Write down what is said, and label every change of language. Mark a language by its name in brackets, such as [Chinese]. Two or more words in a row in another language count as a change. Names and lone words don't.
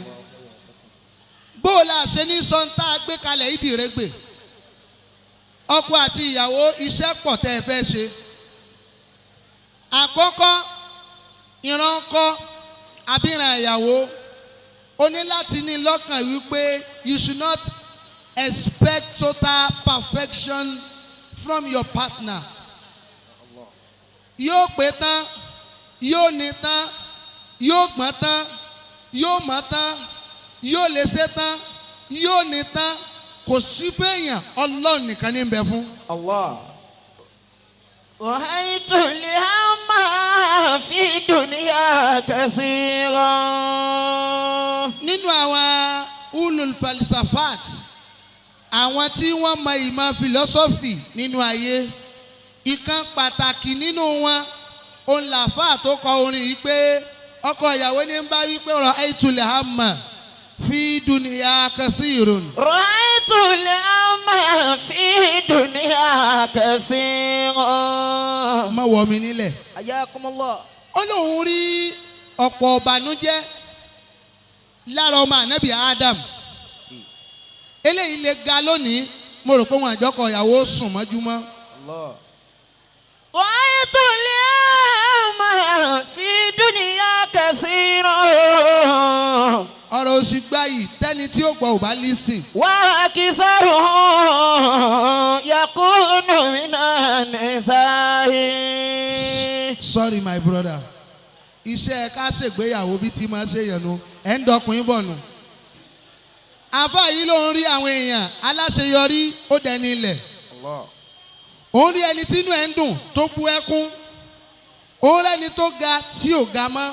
[Yoruba] Bó o la ṣe ní sọ́ńtà gbé kalẹ̀ ìdìrẹ́gbè. Ọkọ àti ìyàwó iṣẹ́ pọ̀ tẹ́ ẹ fẹ́ ṣe. Àkọ́kọ́ ìran ọkọ àbíran ìyàwó o ní láti ní lọ́kàn wípé [English] you should not expect total perfection from your partner. [Yoruba] Yóò pé tán, yóò ní tán, yóò gbọ́n tán, yóò mọ̀ tán, yóò lè ṣe tán, yóò ní tán, kò sí péyàn Ọlọ́run nìkan ní bẹ fún. [Arabic] Allah. رأيت الهم في دنيا كثيرا. [Yoruba] Nínú àwọn [Arabic] أولو الفلسفة [Yoruba] àwọn tí wọ́n mọ ìmọ̀ philosophy nínú ayé ìkan pàtàkì nínú wọn òun làfáà tó kọ orin yìí pé ọkọ ìyàwó ní bá wí pé [Arabic] رأيت الهم في دنيا كثير. رأيت الهم في دنيا كثيرا. [Yoruba] Má wọ̀ mí nílẹ̀. [Arabic] حياكم الله. [Yoruba] Ó lóun rí ọ̀pọ̀ ọ̀bànújẹ́ lára ọmọ ànábì Adam. Eléyìí lè ga lónìí mo rò pé wọn àjọkọ ìyàwó sùn mọ́júmọ́. [Arabic] Allah. رأيت الهم في دنيا كثيرا. [Yoruba] Ọ̀rọ̀ òsì gbáyì tẹ́ni tí ó gbọ́ ò bá lísìn. [Arabic] وأكثرهم يكون من النساء. [English] Sorry my brother. [Yoruba] Iṣẹ́ ká ṣègbéyàwó bí tí máa ṣe yànnú ẹ̀ ń dọkùnrin bọ̀ nù. Àfáà yìí ló ń rí àwọn èèyàn aláṣeyọrí ó dẹni ilẹ̀. Ó ń rí ẹni tínú ẹ̀ ń dùn tó bú ẹkún. Ó ń rẹ́ni tó ga tí ò ga mọ́.